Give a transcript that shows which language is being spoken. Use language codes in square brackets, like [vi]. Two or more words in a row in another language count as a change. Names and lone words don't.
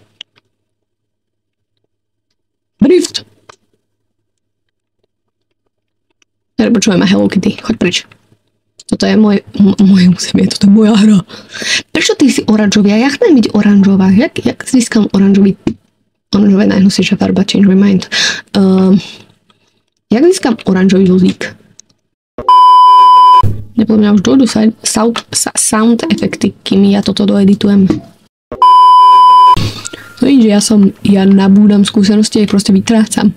[sk] Drift. Počujem ma Hello Kitty. Choď preč. Toto je moje územie. Toto je moja hra. Prečo ty si oranžový? Ja chcem byť oranžová. Jak získam oranžový? Oranžové najhnusnejšia farba. [en] Change my mind. [sk] Jak získam oranžový vozík? Podľa mňa už dojdu sound efekty, kým ja toto doeditujem. No že ja nabúdam skúsenosti, proste vytrácam.